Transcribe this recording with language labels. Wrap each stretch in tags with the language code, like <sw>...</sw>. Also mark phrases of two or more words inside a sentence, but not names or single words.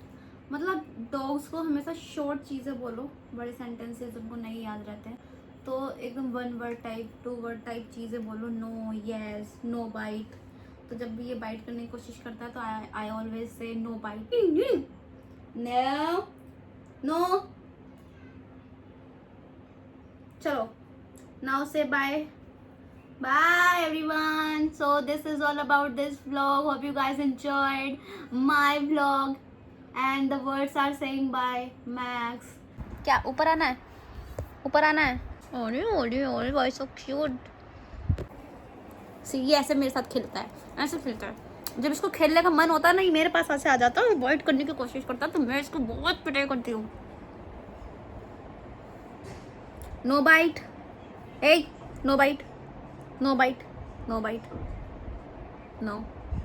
<hi>मतलब डॉग्स को हमेशा शॉर्ट चीज़ें बोलो, बड़े सेंटेंसेस उनको नहीं याद रहते हैं, तो एकदम 1</hi> <en>word type</en> <hi>2</hi> <en>word type</en> <hi>चीज़ें बोलो,</hi> <en>no yes no bite.</en> <hi>तो जब भी ये बाइट करने की कोशिश करता है तो</hi> <en>I always say no bite no no. चलो now say bye bye everyone. So this is all about this vlog. Hope you guys enjoyed my vlog and the words are saying bye Max.</en> <hi>क्या ऊपर आना है ऊपर आना है। ओरे ओरे ओरे भाई</hi> <en>so cute.</en> <hi>सी ये ऐसे मेरे साथ खेलता है, ऐसे खेलता है। जब इसको खेलने का मन होता है ना, ये मेरे पास ऐसे आ जाता है, अवॉइड करने की कोशिश करता है, तो मैं इसको बहुत पिटाई करती हूँ।</hi> <en>no bite hey no bite no bite no bite no</en>